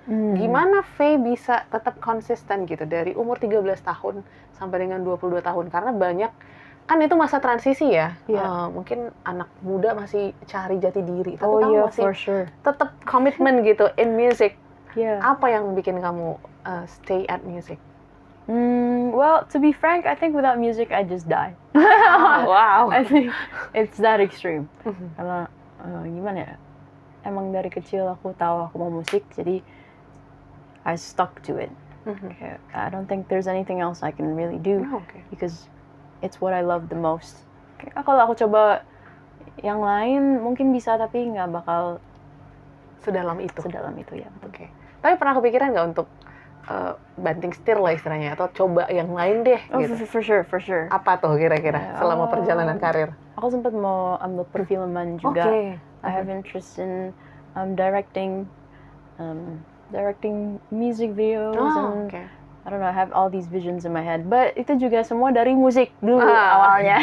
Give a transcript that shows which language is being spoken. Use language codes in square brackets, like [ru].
[id] Gimana Faye bisa tetap konsisten gitu dari umur 13 tahun sampai dengan 22 tahun? Karena banyak, kan itu masa transisi ya. Mungkin anak muda masih cari jati diri, tapi kamu masih tetap komitmen gitu in music. Apa yang bikin kamu [en] stay at music? Well, to be frank, I think without music I just die. Wow. I think it's that extreme. [id] Karena gimana ya? Emang dari kecil aku tahu aku mau musik, jadi [en] I stuck to it. I don't think there's anything else I can really do because it's what I love the most. [id] Kalau aku coba yang lain mungkin bisa, tapi nggak bakal sedalam itu. Sedalam itu ya. Tapi pernah kepikiran nggak untuk banting setir lah istilahnya, atau coba yang lain deh gitu? [en] For sure. [id] Apa tuh kira-kira selama perjalanan karir? Aku sempat mau ambil perfilman juga. [en] I have interest in directing music videos and I don't know, I have all these visions in my head. But [id] itu juga semua dari musik dulu awalnya.